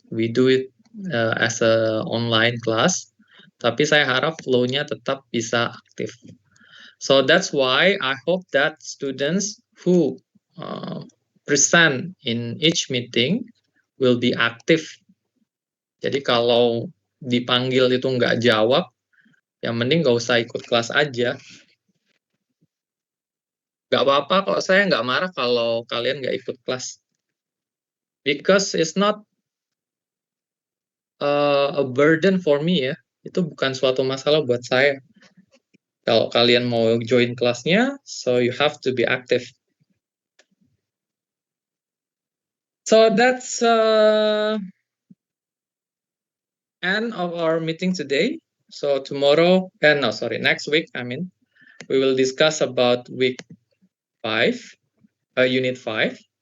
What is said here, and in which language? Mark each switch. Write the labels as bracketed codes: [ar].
[en] We do it as a online class. [id] Tapi saya harap flow-nya tetap bisa aktif. [en] So that's why I hope that students who present in each meeting will be active. [id] Jadi kalau dipanggil itu nggak jawab, ya mending nggak usah ikut kelas aja. Nggak apa-apa kok, saya nggak marah kalau kalian nggak ikut kelas. [en] Because it's not a burden for me ya. [id] Itu bukan suatu masalah buat saya. Kalau kalian mau join kelasnya, [en] so you have to be active. So that's end of our meeting today. So tomorrow, next week, we will discuss about week 5, unit 5.